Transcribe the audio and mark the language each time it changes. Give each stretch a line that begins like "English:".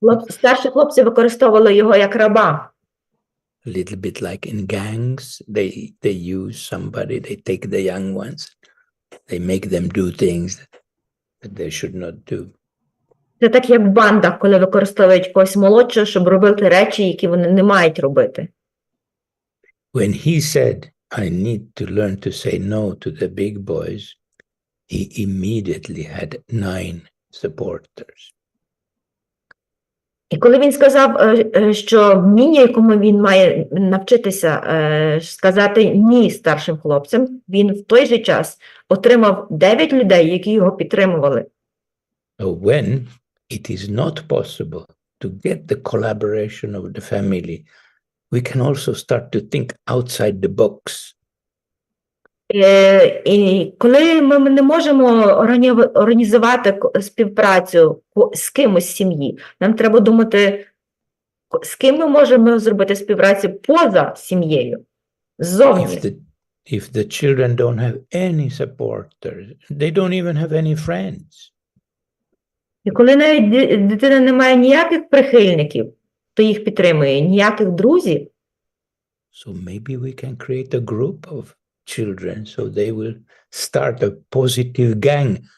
Ukrainian: Старші хлопці використовували його як раба.
English: A little bit like in gangs, they use somebody, they take the young ones, they make them do things that they should not do.
Ukrainian: Це так, як в бандах, коли використовують когось молодшого, щоб робити речі, які вони не мають робити.
English: When he said, I need to learn to say no to the big boys, he immediately had 9 supporters.
Ukrainian: І коли він сказав, що вміння, якому він має навчитися сказати ні старшим хлопцям, він в той же час отримав 9 людей, які його підтримували.
English: So when it is not possible to get the collaboration of the family, we can also start to think outside the box.
Ukrainian: І коли ми не можемо організувати співпрацю з кимось з сім'ї, нам треба думати, з ким ми можемо зробити співпрацю поза сім'єю, ззовні.
English: If the children don't have any supporters, they don't even have any friends.
Ukrainian: І коли навіть дитина не має ніяких прихильників, хто їх підтримує, ніяких друзів,
English: So maybe we can create a group of children, so they will start a positive gang.